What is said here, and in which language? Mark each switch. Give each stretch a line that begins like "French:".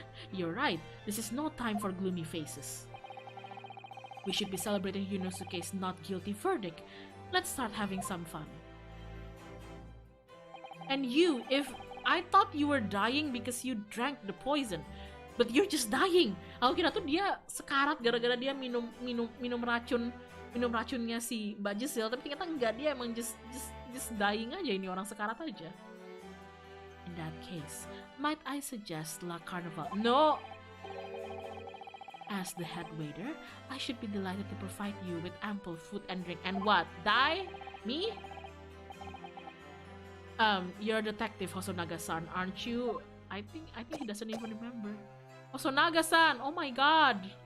English: You're right. This is no time for gloomy faces. We should be celebrating Yunosuke's not guilty verdict. Let's start having some fun. And you, if I thought you were dying because you drank the poison, but you're just dying.
Indonesian: Aku kira tuh dia sekarat gara-gara dia minum racunnya si Mbak Giselle, tapi ternyata enggak, dia emang
English: just dying
Indonesian: aja, ini orang sekarat aja.
English: In that case, might I suggest La Carnival? No! As the head waiter, I should be delighted to provide you with ample food and drink. And what? Die? Me? You're a detective, Hosonaga-san, aren't you? I think he doesn't even remember. Hosonaga-san! Oh my god!